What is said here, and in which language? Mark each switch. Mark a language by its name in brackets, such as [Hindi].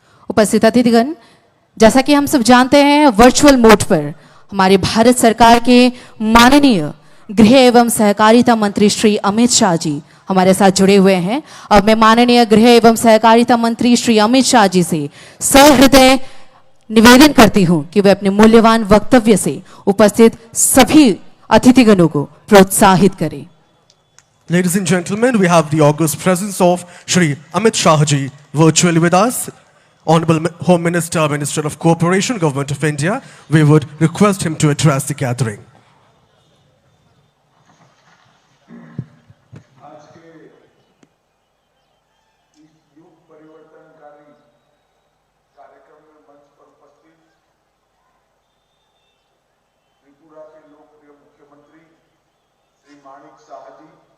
[Hindi] उपस्थित अतिथिगण, जैसा कि हम सब जानते हैं वर्चुअल मोड पर हमारे भारत सरकार के माननीय गृह एवं सहकारिता मंत्री श्री अमित शाह जी हमारे साथ जुड़े हुए हैं। अब मैं माननीय गृह एवं सहकारिता मंत्री श्री अमित शाह जी से सहृदय निवेदन करती हूं कि वे अपने मूल्यवान वक्तव्य से उपस्थित सभी अतिथिगणों को प्रोत्साहित करें। [English] ladies and gentlemen, we have the august presence of Shri Amit Shah ji virtually with us. Honorable Home Minister, Minister of Cooperation, Government of India, we would request him to address the gathering. [Hindi] आज के इस युग परिवर्तनकारी कार्यक्रम में मंच पर उपस्थित त्रिपुरा के लोकप्रिय मुख्यमंत्री श्री माणिक शाह जी,